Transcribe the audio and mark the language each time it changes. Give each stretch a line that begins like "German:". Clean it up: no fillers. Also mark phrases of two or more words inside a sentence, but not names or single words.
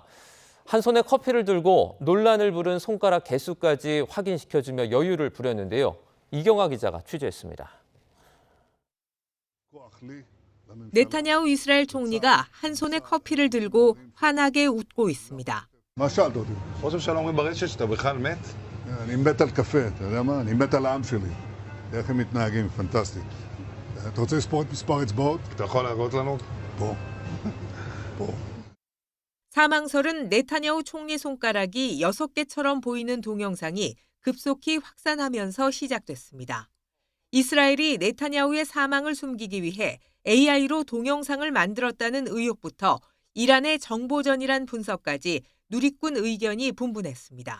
Korean: 한 손에 커피를 들고 논란을 부른 손가락 개수까지 확인시켜주며 여유를 부렸는데요. 이경아 기자가 취재했습니다. 네타냐후 이스라엘 총리가 한 손에 커피를 들고 환하게 웃고 있습니다.
Hebrew: מה שאלת אותי? ראש הממשלה אומרים ברשת שאתה בכלל מת? אני מת על קפה, אתה יודע מה? אני מת על העם שלי. איך הם מתנהגים, פנטסטי. אתה רוצה לספור את מספר אצבעות? אתה יכול להראות לנו? פה. פה.
Korean: 사망설은 네타냐후 총리 손가락이 6개처럼 보이는 동영상이 급속히 확산하면서 시작됐습니다. 이스라엘이 네타냐후의 사망을 숨기기 위해 AI로 동영상을 만들었다는 의혹부터 이란의 정보전이란 분석까지 누리꾼 의견이 분분했습니다.